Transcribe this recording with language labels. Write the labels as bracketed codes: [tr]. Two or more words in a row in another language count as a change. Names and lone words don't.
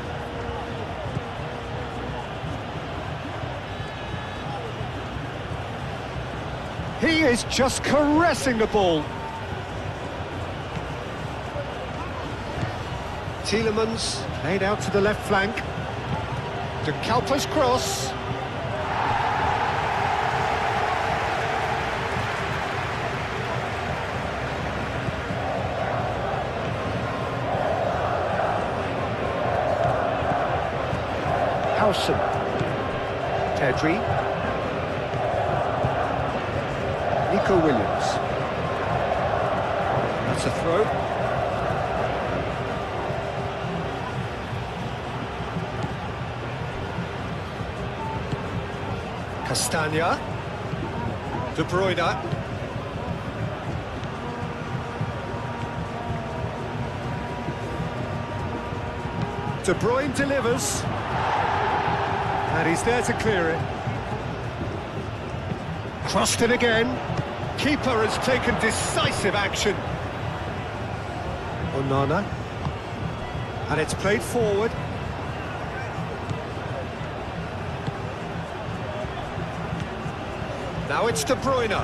[en] He is just caressing the ball. Tielemans played out to the left flank. De Kalpa's cross. Howson. Pedri. Nico Williams. That's a throw. Castagna. De Bruyne. De Bruyne delivers. And he's there to clear it. Crossed it again. Keeper has taken decisive action. Onana. And it's played forward. Now it's De Bruyne.